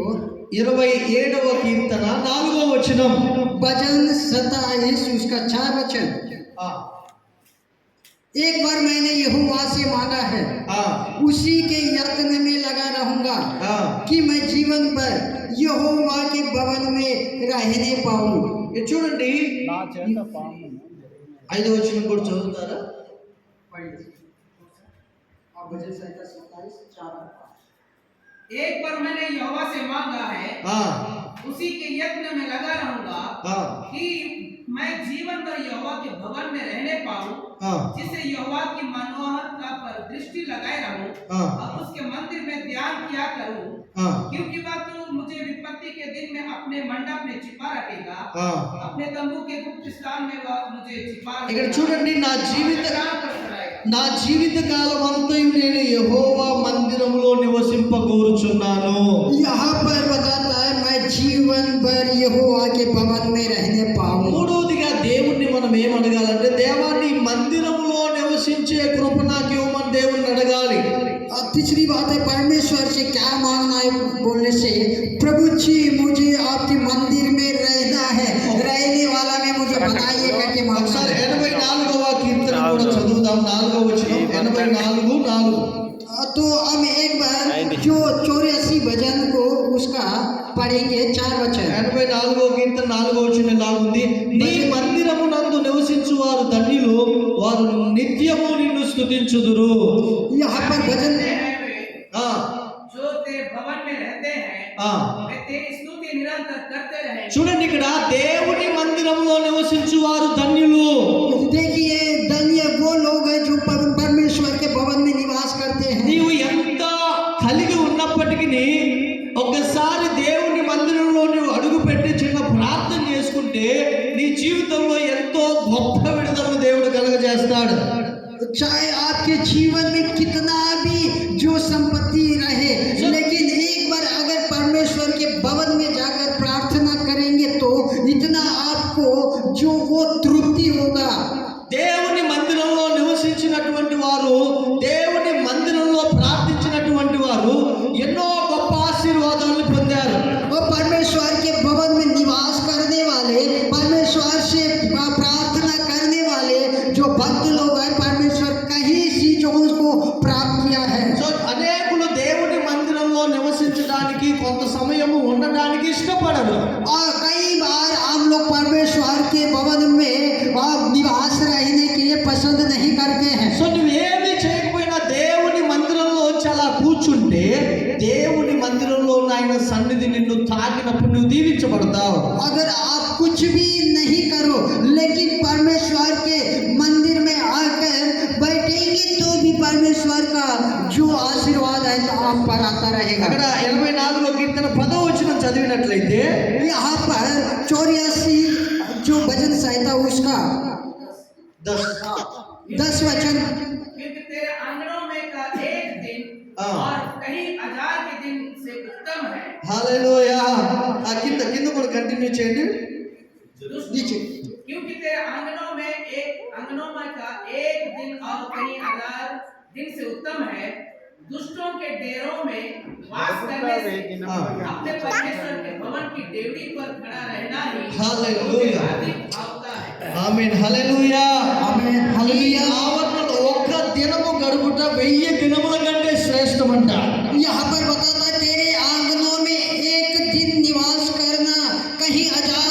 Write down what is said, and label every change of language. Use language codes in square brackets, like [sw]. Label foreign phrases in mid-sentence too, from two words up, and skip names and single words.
[te] 27వ కీర్తన 4వ వచనం. [hi] भजन 27 उसका 4 वचन, ఆ, एक बार मैंने यहोवा से मांगा है, ఆ, उसी के यत्न में लगा रहूंगा ఆ. कि मैं जीवन भर यहोवा के भवन में रहने पाऊं। [te] ఇది చూడండి 5వ వచనం కూడా చదువుతారా? [hi] भजन संहिता 27 4 एक बार मैंने यहोवा से मांगा है, ఆ, उसी के यत्न में लगा रहूंगा ఆ, कि मैं जीवन भर यहोवा के भवन में रहने पाऊं, ఆ, जिसे यहोवा की मनोहरता पर दृष्टि लगाए रहूं ఆ, और उसके मंदिर में ध्यान किया करूं, ఆ, क्योंकि वह तो मुझे विपत्ति के दिन में अपने मंडप में छिपा रखेगा, ఆ. अपने तंबू के गुप्त स्थान में वह मुझे छिपा [te] ఇక్కడ [hi] रखेगा, [te] చూడండి, నా జీవిత కాలం అంతయు నేను యెహోవా మందిరములో నివసింపగోరుచున్నాను. [hi] यहाँ पर बताता है मैं जीवन भर यहोवा के भवन में रहने पाऊं। [te] మూడవదిగా దేవుణ్ణి మనం ఏం అడగాలంటే దేవాన్ని మందిరములో నివసించే కృప నాకు ఇవ్వమని దేవుణ్ణి అడగాలి. [hi] और तीसरी बात है परमेश्वर से क्या मांगना है बोलने से प्रभु जी मुझे आपके मंदिर में रहना है, रहने वाला में मुझे बनाइए करके मांगना [te] ఒకసారి [hi] है। [te] 84వ కీర్తన కూడా చదువుదాం. 4వ వచనం 84:4. [hi] तो हम एक बार जो 84 भजन को उसका पढ़ेंगे 4 वचन। [te] 84వ కీర్తన 4వ వచనం ఇలా ఉంది. నీ మందిరమునందు నివసించు వారు ధన్యులు, వారు నిత్యము నిన్ను స్తుతించుదురు. [hi] यहाँ पर भजन ఆ, जो तेरे भवन में रहते हैं ఆ. वे तेरी स्तुति निरंतर करते रहेंगे। [te] చూడండి, ఇక్కడ దేవుని మందిరంలో నివసించు వారు ధన్యులు. [hi] देखिए धन्य वो लोग हैं जो परमेश्वर के भवन में निवास करते हैं। [te] నీవు ఎంత కలిగి ఉన్నప్పటికీ ఒక్కసారి దేవుని మందిరంలో నువ్వు అడుగు పెట్టి చిన్న ప్రార్థన చేసుకుంటే నీ జీవితంలో ఎంతో గొప్ప విడుదలను దేవుడు కలుగజేస్తాడు. [hi] चाहे आपके जीवन में कितना भी जो संपत्ति रहे, लेकिन एक बार अगर परमेश्वर के भवन में जाकर प्रार्थना करेंगे तो इतना आपको जो वो तृप्ति होगा। [te] దేవుని మందిరంలో నివసించినటువంటి వారు, దేవుని మందిరంలో ప్రార్థించినటువంటి వారు ఎన్నో గొప్ప ఆశీర్వాదాలను పొందారు. [hi] और परमेश्वर के भवन में निवास करने वाले, परमेश्वर से प्रार्थना करने वाले जो भक्त लोग हैं, परमेश्वर कहीं चीजों को प्राप्त किया है। [te] సో అనేకులు దేవుని మందిరంలో నివసించడానికి కొంత సమయము ఉండడానికి ఇష్టపడరు. [hi] और कई बार हम लोग परमेश्वर के भवन में निवास रहने के लिए पसंद नहीं करते हैं। [te] సో నువ్వేమి చేయకపోయినా దేవుని మందిరంలో వచ్చి అలా కూర్చుంటే దేవుని మందిరంలో ఉన్న ఆయన సన్నిధి నిన్ను తాకినప్పుడు నువ్వు దీవించబడతావు. [hi] अगर आप कुछ भी नहीं करो लेकिन परमेश्वर के मंदिर में आकर बैठेंगे तो भी परमेश्वर का जो आशीर्वाद है आप पर आता रहेगा। [te] అక్కడ 84వ కీర్తన 10వ వచనం చదివినట్లయితే [hi] यहाँ पर 84 जो भजन संहिता उसका 10 वचन, क्योंकि तेरे आंगनों में का एक दिन हाँ। और कहीं हजार के दिन से उत्तम है। [te] హల్లెలూయా. ఆ కింద కూడా కంటిన్యూ చేయండి. [hi] नीचे क्योंकि तेरे आंगनों में का एक दिन और कहीं हजार दिन से उत्तम है। दुष्टों के डेरों में वास करने से हाँ। अपने परमेश्वर के भवन की डेवड़ी पर खड़ा रहना ही हालेलुया। अधिक भावता है। [te] ఆమేన్. హల్లెలూయా. [hi] आमीन [te] ఈ [hi] हालेलुया। [te] ఆవరణలో ఒక్క దినము గడుపుట 1000 దినముల కంటే శ్రేష్టమంట. [hi] यहाँ पर बताता है तेरे आंगनों में एक दिन निवास करना कहीं